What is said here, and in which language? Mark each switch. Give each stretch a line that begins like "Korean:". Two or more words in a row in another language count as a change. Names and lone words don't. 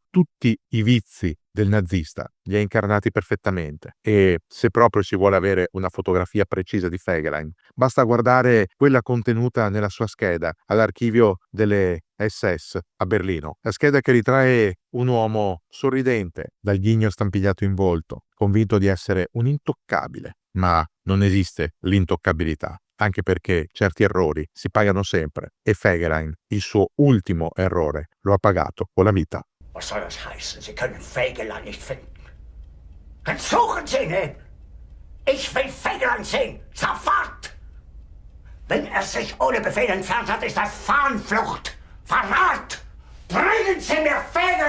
Italian: Tutti i vizi del nazista li ha incarnati perfettamente, e se proprio si vuole avere una fotografia precisa di Fegelein, basta guardare quella contenuta nella sua scheda all'archivio delle SS a Berlino, la scheda che ritrae un uomo sorridente, dal ghigno stampigliato in volto, convinto di essere un intoccabile. Ma non esiste l'intoccabilità, anche perché certi errori si pagano sempre, e Fegelein il suo ultimo errore lo ha pagato con la vita.
German: Was soll das heißen? Sie können Fegelein nicht finden. Dann suchen Sie ihn eben. Ich will Fegelein sehen. Sofort! Wenn er sich ohne Befehl entfernt hat, ist das Fahnenflucht. Verrat! Bringen Sie mir Fegelein!